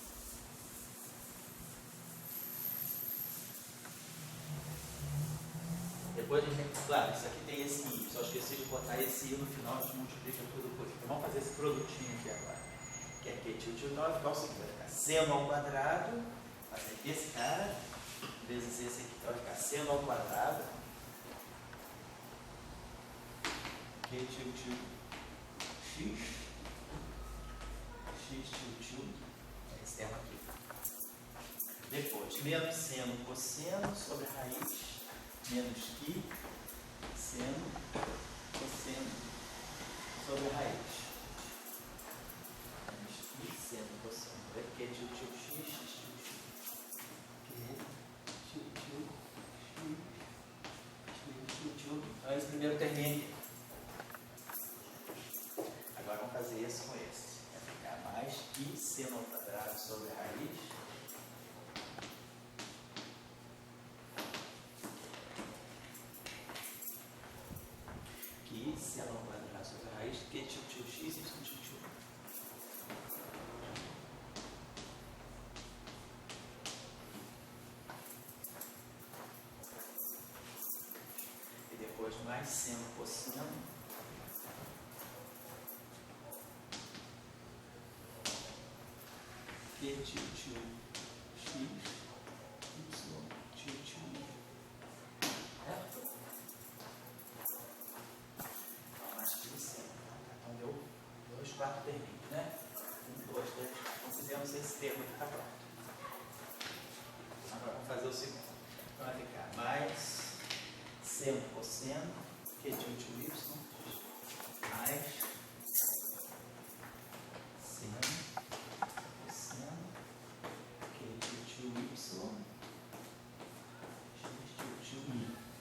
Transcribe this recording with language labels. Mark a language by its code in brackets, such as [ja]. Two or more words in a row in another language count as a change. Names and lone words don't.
[pt] Depois a gente tem, claro, isso aqui tem esse i, só esqueci de botar esse i no final, a gente multiplica tudo por isso. Então vamos fazer esse produtinho aqui agora, que é aqui, tio, então vai ficar o seguinte, vai ficar seno ao quadrado, fazer esse cara, vezes esse aqui, então vai ficar seno ao quadrado, Q tio tio X, X tio tio, é esse termo aqui. Depois, menos seno cosseno sobre a raiz, menos Q, seno, cosseno sobre a raiz. Menos Q, seno, cosseno. Q tio tio X, X tio tio. Q tio tio X, X tio tio. Então, esse primeiro termina aqui. Agora vamos fazer esse com esse. Vai ficar mais Q seno ao quadrado sobre a raiz. Q seno ao quadrado sobre a raiz. Q tio tio X, Y tio tio. E depois mais seno cosseno. Q tio tio X, Y tio tio I. Certo? Então, mais Q seno. Então, deu 2, 4 termos, né? 1, 2, 3. Então, fizemos esse termo aqui, está pronto. Agora, vamos fazer o segundo. Então, vai ficar mais seno cosseno, Q tio tio Y, mais seno cosseno, Q tio tio Y, X tio tio I.